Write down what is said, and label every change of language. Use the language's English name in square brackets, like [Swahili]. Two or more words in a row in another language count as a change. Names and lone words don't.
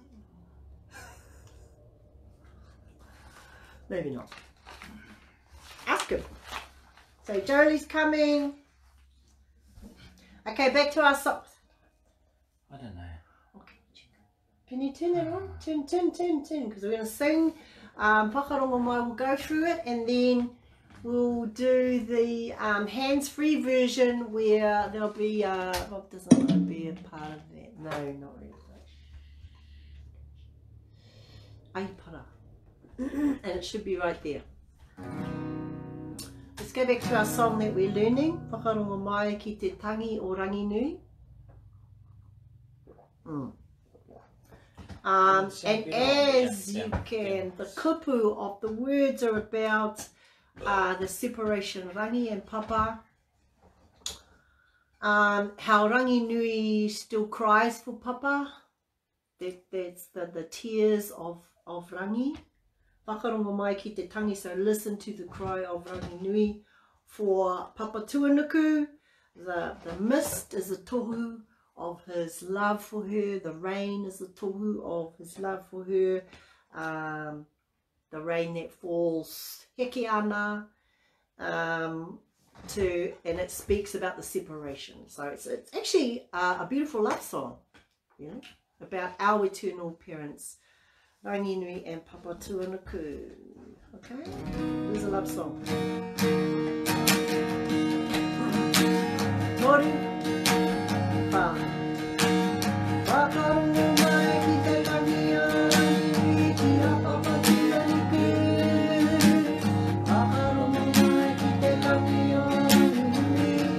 [English] Maybe not. Ask him. So Jolie's coming. Okay, back to our socks. I don't know. Okay. Can you turn that on? Turn. Because we're going to sing. Whakarongo mai will go through it, and then we'll do the hands-free version where there'll be, Rob doesn't want to be a part of that. No, not really. Aipara. And it should be right there. Let's go back to our song that we're learning. [Māori] Whakarongo mai ki te tangi o rangi nui. [English] And as you can, the kupu of the words are about the separation of rangi and papa. How rangi nui still cries for papa. That's the tears of rangi. [Māori] Whakarongo mai ki te tangi, [English] so listen to the cry of rangi nui for papa tuanuku. The mist is a tohu of his love for her. The rain is a tohu of his love for her. The rain that falls [Māori] heke ana, [English] and it speaks about the separation. So it's actually a beautiful love song, you know, about our eternal parents, rangi nui and papa tuanuku. Okay, here's a love song. Mori. [Māori] Whakarongo mai ki te tangi o rangi nui ki a papa tuanuku. Whakarongo mai ki te tangi o rangi nui.